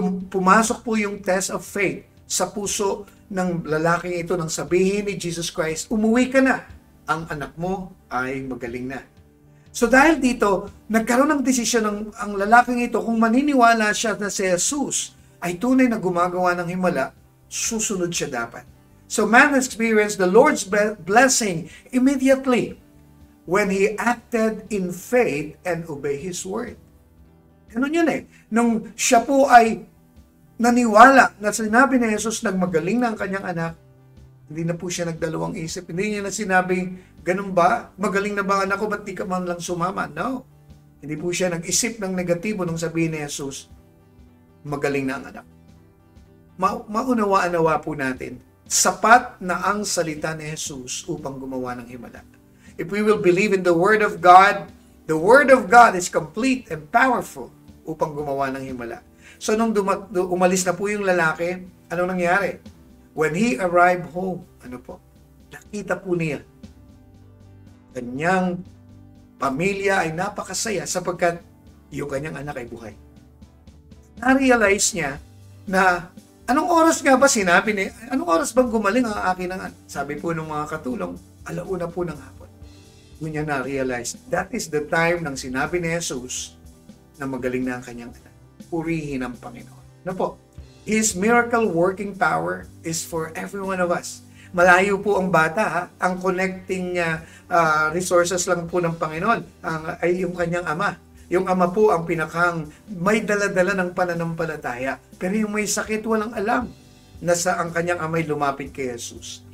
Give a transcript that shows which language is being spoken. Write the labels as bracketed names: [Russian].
[Filipino] Pumasok po yung [English] test of faith [Filipino] sa puso ng lalaking ito nang sabihin ni Jesus Christ, umuwi ka na, ang anak mo ay magaling na. So dahil dito, nagkaroon ng desisyon ang lalaking ito kung maniniwala siya na si Jesus ay tunay na gumagawa ng himala, susunod siya dapat. [English] So man experienced the Lord's blessing immediately when he acted in faith and obeyed His word. [Filipino] Ganun yun Nung siya po ay naniwala na sinabi ni Jesus nagmagaling na ang kanyang anak, hindi na po siya nagdalawang isip. Hindi niya na sinabing, ganun ba? Magaling na ba ang anak ko? Ba't di ka man lang sumama? No. Hindi po siya nag-isip ng negatibo nung sabihin ni Jesus, magaling na ang anak. Maunawa-anawa po natin, sapat na ang salita ni Jesus upang gumawa ng himala. [English] If we will believe in the Word of God is complete and powerful [Filipino] upang gumawa ng himala. So nung umalis na po yung lalaki, ano nangyari? [English] When he arrived home, [Filipino] nakita po niya, kanyang pamilya ay napakasaya sapagkat yung kanyang anak ay buhay. Na-realize niya na anong oras nga ba sinabi niya? Anong oras bang gumaling ang akin ng anak? Sabi po ng mga katulong, 1:00 po ng hapon. Doon niya na-realize, [English] that is the time [Filipino] nang sinabi ni Jesus na magaling na ang kanyang anak. Purihin ang Panginoon. [English] His miracle working power is for every one of us. [Filipino] Malayo po ang bata, ang [English] connecting resources [Filipino] lang po ng Panginoon ay yung kanyang ama. Yung ama po ang pinakang may dala-dala ng pananampalataya. Pero yung may sakit, walang alam na sa ang kanyang amay lumapit kay Jesus.